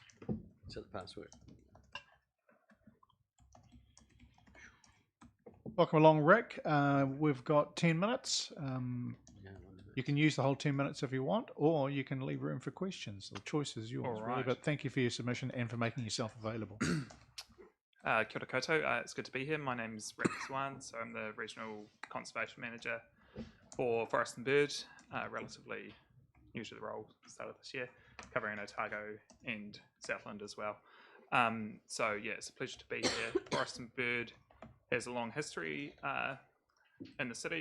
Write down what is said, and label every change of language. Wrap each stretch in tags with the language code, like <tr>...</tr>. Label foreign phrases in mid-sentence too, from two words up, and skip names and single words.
<en>So the password. Welcome along, Rick. We've got 10 minutes. You can use the whole 10 minutes if you want, or you can leave room for questions. The choice is yours, really. Alright. But thank you for your submission and for making yourself available.</en> <mi>Kia ora koutou.</mi> <en>It's good to be here. My name's Rick Swan, so I'm the Regional Conservation Manager for Forest and Bird, relatively new to the role, started this year, covering Otago and Southland as well. So yeah, it's a pleasure to be here. Forest and Bird has a long history in the city.</en>